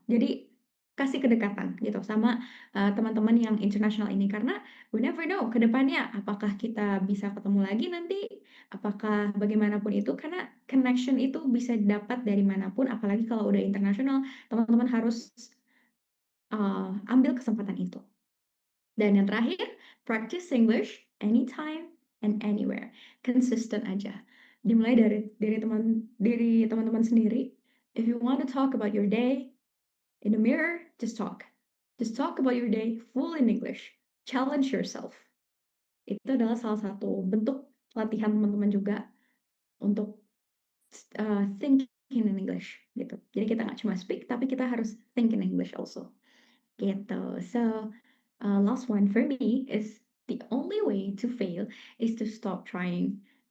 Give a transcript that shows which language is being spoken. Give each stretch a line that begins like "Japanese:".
Indonesian: Jadi kasih kedekatan gitu sama, teman-teman yang internasional ini, karena
English: we never know
Indonesian: ke depannya apakah kita bisa ketemu lagi nanti, apakah bagaimanapun itu, karena connection itu bisa didapat dari manapun, apalagi kalau udah internasional, teman-teman harus, ambil kesempatan itu. Dan yang terakhir,
English: practice English anytime and anywhere.
Indonesian: Konsisten aja. Dimulai dari teman-teman sendiri.
English: If you want to talk about your day in the mirror, just talk. Just talk about your day full in English. Challenge yourself.
Indonesian: Itu adalah salah satu bentuk latihan teman-teman juga untuk
English: think in English
Indonesian: gitu. Jadi kita nggak cuma speak, tapi kita harus
English: think in English also.
Indonesian: Gitu.
English: So, last one for me is the only way to fail is to stop trying.